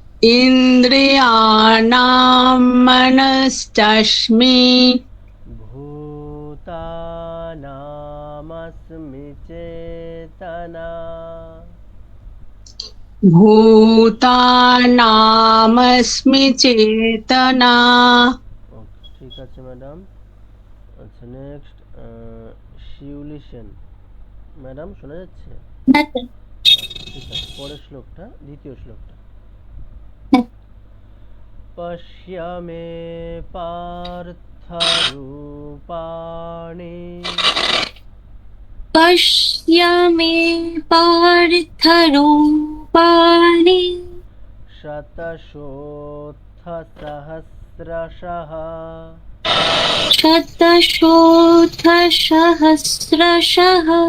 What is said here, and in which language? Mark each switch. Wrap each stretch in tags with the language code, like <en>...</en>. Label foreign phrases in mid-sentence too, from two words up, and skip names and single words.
<sa>ইন্দ্রিয়াণাম মনশ্চাস্মি ভূতানামস্মি চেতনা। ভূতানামস্মি চেতনা।</sa> <bn>ওকে, ঠিক আছে ম্যাডাম। আচ্ছা, নেক্সট শিউলি সেন ম্যাডাম, শোনা যাচ্ছে? আচ্ছা, ঠিক আছে, পরের শ্লোকটা, দ্বিতীয় শ্লোকটা।</bn> <sa>পশ্য মে পার্থ রূপাণি पश्य मे पार्थरूपाणि शतशोऽथ सहस्रशः शतशोऽथसहस्रशः</sa>